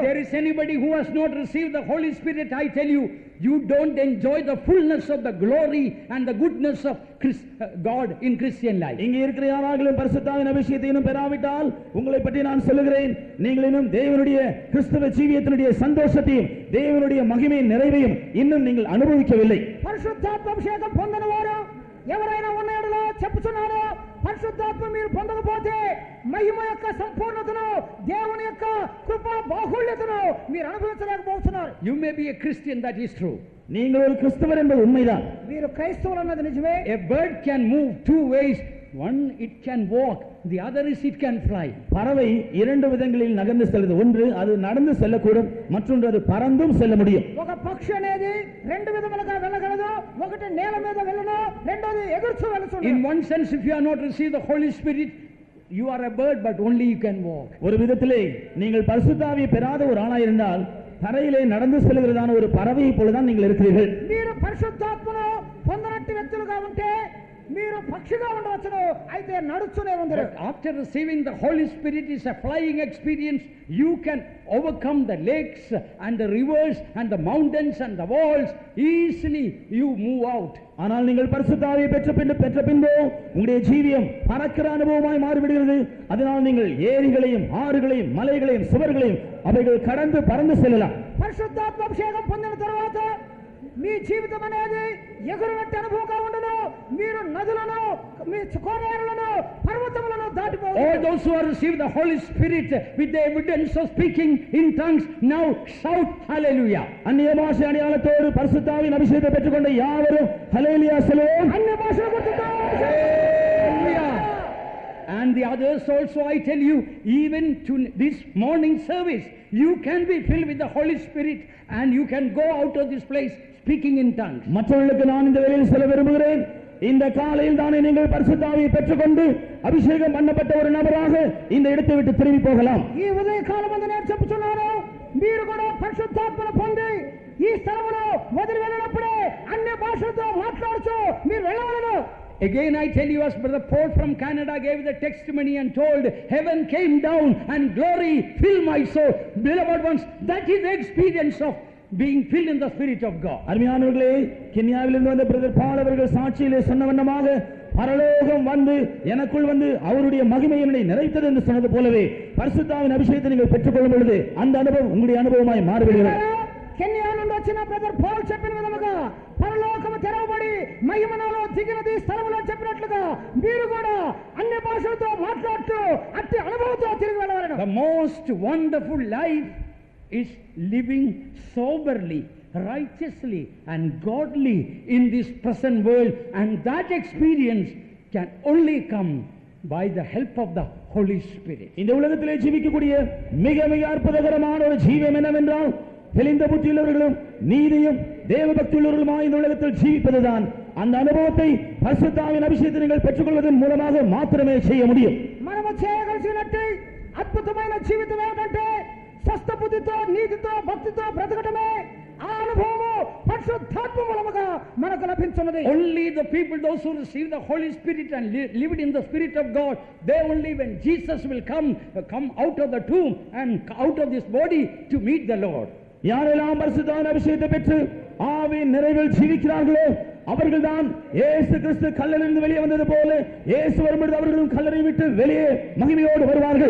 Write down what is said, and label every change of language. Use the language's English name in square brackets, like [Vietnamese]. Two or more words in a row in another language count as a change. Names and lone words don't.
[English] If there is anybody who has not received the Holy Spirit, I tell you, you don't enjoy the fullness of the glory and the goodness of God in Christian life. [Tamil] இங்கே இருக்கிற யாராகிலும் பரிசுத்தாவின் அபிஷேகத்தை இன்னும் பெறாவிட்டால் உங்களை பற்றி நான் சொல்லுகிறேன், நீங்கள் இன்னும் தேவனுடைய கிறிஸ்தவ ஜீவியத்தினுடைய சந்தோஷத்தையும் தேவனுடைய மகிமையின் நிறைவையும் இன்னும் நீங்கள் அனுபவிக்கவில்லை. [Telugu] పరిశుద్ధాత్మ అభిషేకం పొందిన వారు ఎవరైనా ఉన్నాడో చెప్పుచున్నారో పరిశుద్ధాత్మ మీరు మహిమ యొక్క సంపూర్ణతను దేవుని యొక్క కృపా బాహుళ్యతను మీరు అనుభవించలేకపోతున్నారు. [English] You may be a Christian, that is true. [Tamil] நீங்கள் ஒரு கிறிஸ்தவர் என்பது உண்மைதான். [Telugu] మీరు క్రైస్తవులు అన్నది నిజమే. [English] A bird can move two ways. One, it can walk. The other is it can fly. [Tamil] பறவை இரண்டு விதங்களில் நகர்ந்து செல்லுது. ஒன்று அது நடந்து செல்லக்கூடும், மற்றொன்று அது பறந்தும் செல்ல முடியும். [Telugu] ఒక పక్షి అనేది రెండు విధములుగా వెళ్ళగలదు. ఒకటి నేల మీద వెళ్ళను, రెండోది ఎగురుచూ వెళుతుంది. [English] In one sense, if you have not received the Holy Spirit, you are a bird, but only you can walk. [Tamil] ஒரு விதத்திலே நீங்கள் பரிசுத்த ஆவியை பெறாத ஒரு ஆளாய் இருந்தால் தரையிலே நடந்து செல்கிறதான ஒரு பறவையை போலதான் நீங்கள் இருக்கிறீர்கள். [Telugu] మీరు పరిశుద్ధాత్మను పొందనట్టి వ్యక్తులుగా ఉంటే మీరు పక్షిగా ఉండవచ్చును, అయితే నడుచునే ఉందరు. [English] After receiving the Holy Spirit is a flying experience. You can overcome the lakes and the rivers and the mountains and the walls easily. You move out. [Tamil] ஆனால் நீங்கள் பரிசுத்த ஆவியை பெற்ற பின்பு உங்களுடைய ஜீவியம் பறக்கிற அனுபவமாய் மாறிவிடுகிறது. அதனால் நீங்கள் ஏரிகளையும் ஆறுகளையும் மலைகளையும் சுவர்களையும் அவைகள் கடந்து பறந்து செல்லலாம். [Telugu] పరిశుద్ధాత్మ అభిషేకం పొందిన తర్వాత మీ జీవితం అనేది ఎగురునట్టు అనుభవంగా ఉండను. మీరు నదులను, మీ కోనేరులను, పర్వతములను దాటిపోవచ్చు. [English] All those who have received the Holy Spirit with the evidence of speaking in tongues, now shout hallelujah. [Tamil] அந்நிய பாஷை அடையாளத்தோடு பரிசுத்த ஆவியின் அபிஷேகத்தை பெற்றுக்கொண்ட யாவரும் ஹல்லேலூயா சொல்லுவோம். [Telugu] అన్య భాషల గుర్తుతో [English] Hallelujah. And the others also, I tell you, even to this morning service, you can be filled with the Holy Spirit and you can go out of this place speaking in tongues. [Tamil] மற்றவர்களுக்கு நான் இந்த வேளையில் சொல்ல விரும்புகிறேன், இந்த காலையில் தானே நீங்கள் பரிசுத்த ஆவியை பெற்றுக்கொண்டு அபிஷேகம் பண்ணப்பட்ட ஒரு நபராக இந்த இடத்தை விட்டு திரும்பி போகலாம். [Telugu] ఈ ఉదయ కాలమందు నేను చెప్పుచున్నాను, మీరు కూడా పరిశుద్ధాత్మను పొంది ఈ స్థలమును వదిలి వెళ్ళినప్పుడే అన్య భాషలతో మాట్లాడుచు మీరు వెళ్ళవలెను. [English] Again I tell you, as Brother Paul from Canada gave the testimony and told, heaven came down and glory filled my soul. Beloved ones, that is the experience of being filled in the Spirit of God. [Tamil] அருமையானவர்களே, கென்யாவிலிருந்து வந்த பிரதர் பால் அவர்கள் சாட்சியிலே சொன்ன வண்ணமாக பரலோகம் வந்து எனக்குள் வந்து அவருடைய மகிமை என்னை நிறைத்தது என்று சொன்னது போலவே பரிசுத்த ஆவியின் அபிஷேகத்தை நீங்கள் பெற்றுக்கொள்ளும் பொழுது அந்த அனுபவம் உங்களுடைய அனுபவமாய் மாறிவிடுகிறது. [Telugu] కెన్యా నుండి వచ్చిన బ్రదర్ పౌల్ చెప్పిన విధముగా పరలోకము తెరవబడి మహిమలో దిగినది స్థలములో చెప్పినట్లుగా మీరు కూడా అన్ని భాషలతో మాట్లాడుతూ అట్టి అనుభవంతో తిరిగి వెళ్ళవలెను. [English] The most wonderful life is living soberly, righteously and godly in this present world, and that experience can only come by the help of the Holy Spirit. [Tamil] இந்த உலகத்திலே ஜீவிக்கக்கூடிய மிக மிக அற்புதகரமான ஒரு ஜீவம் என்னவென்றால் தெளிந்த புத்தியுள்ளவர்களும் நீதியும் தேவபக்தியுள்ளவர்களுமாய் இந்த உலகத்தில் ஜீவிப்பதுதான். அந்த அனுபவத்தை பரிசுத்த ஆவியின் அபிஷேகத்தை நீங்கள் பெற்றுக்கொள்வதன் மூலமாக மாத்திரமே செய்ய முடியும். [Telugu] మనము చేయగలిగినట్టు అద్భుతమైన జీవితం ఏమిటంటే స్వస్థ బుద్ధితో నీతితో భక్తితో బ్రతకటమే. ఆ అనుభవము పరిశుద్ధాత్మ మూలముగా మనకు లభించున్నది. [English] Only the people, those who receive the Holy Spirit and lived in the Spirit of God, they only, when Jesus will come out of the tomb and out of this body to meet the Lord. [Tamil] யாரெல்லாம் பரிசுத்த ஆவியின் அபிஷேகத்தை பெற்று ஆவியின் நிறைவில் ஜீவிக்கிறார்களோ அவர்கள்தான் இயேசு கிறிஸ்து கல்லறையிலிருந்து வெளியே வந்தது போல இயேசு வரும்பொழுது அவர்களும் கல்லறை விட்டு வெளியே மகிமையோடு வருவார்கள்.